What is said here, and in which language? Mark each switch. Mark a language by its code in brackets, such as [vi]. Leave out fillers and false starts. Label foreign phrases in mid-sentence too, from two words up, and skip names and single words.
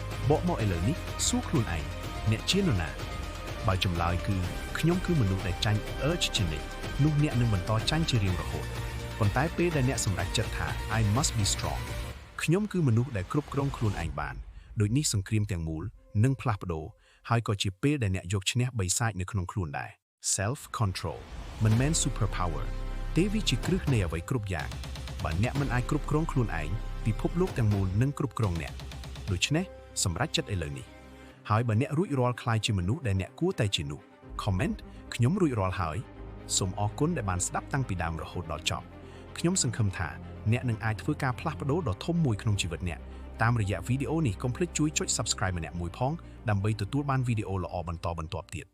[km] បកមកឥឡូវនេះសួរខ្លួនឯងអ្នកជានរណាបើចម្លើយគឺខ្ញុំគឺមនុស្សដែលចាញ់ urge ជានិច្ចនោះអ្នកនឹងបន្តចាញ់ជារៀងរហូតប៉ុន្តែពេលដែលអ្នកសម្រេចចិត្តថា [en] I must be strong [km] ខ្ញុំគឺមនុស្សដែលគ្រប់គ្រងខ្លួនឯងបានដូចនេះសង្គ្រាមទាំងមូលនឹងផ្លាស់ប្ដូរហើយក៏ជាពេលដែលអ្នកយកឈ្នះបិសាចនៅក្នុង ខ្លួនដែរ [en] self control [km] មិនមែន [en] super power [km] ទេវាជាគ្រឹះនៃអ្វីគ្រប់យ៉ាងបើអ្នកមិនអាចគ្រប់គ្រងខ្លួនឯងពិភពលោកទាំងមូលនឹងគ្រប់គ្រងអ្នកដូច្នេះសម្រេចចិត្តឥឡូវនេះហើយបើអ្នករួចរាល់ខ្លាយជាមនុស្សដែលអ្នកគួរតែជានោះ comment ខ្ញុំរួចរាល់ហើយសូមអរគុណដែលបានស្ដាប់តាំងពីដើមរហូតដល់ចប់ខ្ញុំសង្ឃឹមថាអ្នកនឹងអាចធ្វើការផ្លាស់ប្ដូរដ៏ធំមួយក្នុងជីវិតអ្នកតាមរយៈវីដេអូនេះកុំភ្លេចជួយចុច subscribe ម្នាក់មួយផងដើម្បីទទួលបានវីដេអូល្អបន្តបន្ទាប់ទៀត